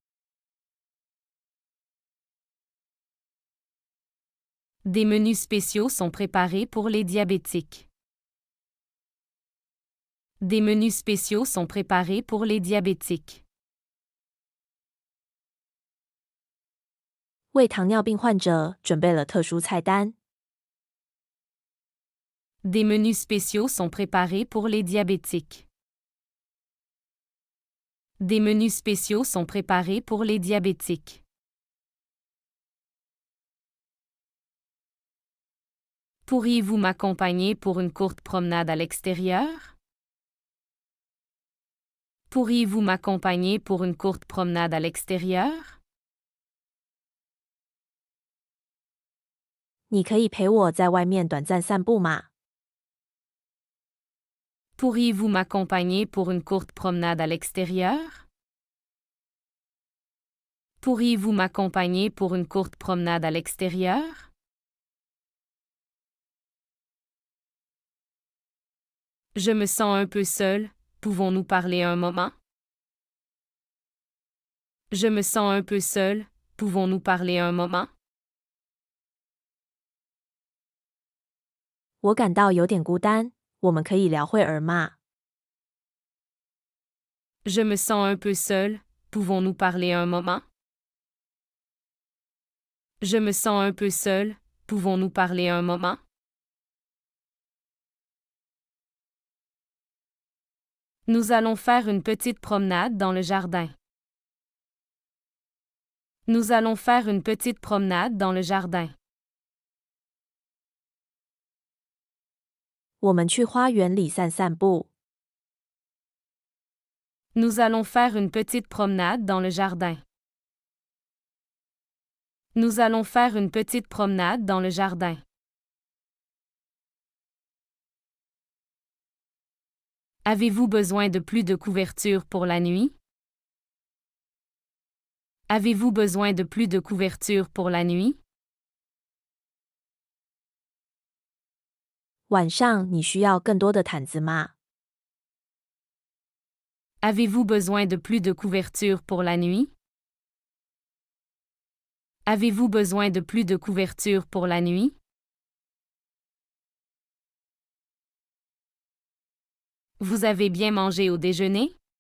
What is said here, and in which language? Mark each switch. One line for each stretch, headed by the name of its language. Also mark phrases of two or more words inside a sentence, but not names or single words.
French: Des menus spéciaux sont préparés pour les diabétiques. Des menus spéciaux sont préparés pour les diabétiques.
Chinese: 为糖尿病患者准备了特殊菜单。
French: Des menus spéciaux sont préparés pour les diabétiques. Des menus spéciaux sont préparés pour les diabétiques. Pourriez-vous m'accompagner pour une courte promenade à l'extérieur? Pourriez-vous m'accompagner pour une courte promenade à l'extérieur?
Chinese: 你可以陪我在外面短暂散步吗？
French: Pourriez-vous m'accompagner pour une courte promenade à l'extérieur? Pourriez-vous m'accompagner pour une courte promenade à l'extérieur? Je me sens un peu seul. Pouvons-nous parler un moment? Je me sens un peu seul. Pouvons-nous parler un moment?
Chinese: 我感到有点孤单，我们可以聊会儿吗？
French: Je me sens un peu seul. Pouvons-nous parler un moment? Je me sens un peu seul. Pouvons-nous parler un moment? Nous allons faire une petite promenade dans le jardin. Nous allons faire une petite promenade dans le jardin.
Chinese: 我们去花园里散散步。
French: Nous allons faire une petite promenade dans le jardin. Nous allons faire une petite promenade dans le jardin. Avez-vous besoin de plus de couverture pour la nuit? Avez-vous besoin de plus de couverture pour la nuit?
Chinese: 晚上你需要更多的毯子吗？
French: Avez-vous besoin de plus de couverture pour la nuit? Avez-vous besoin de plus de couverture pour la nuit? Vous avez bien mangé au déjeuner?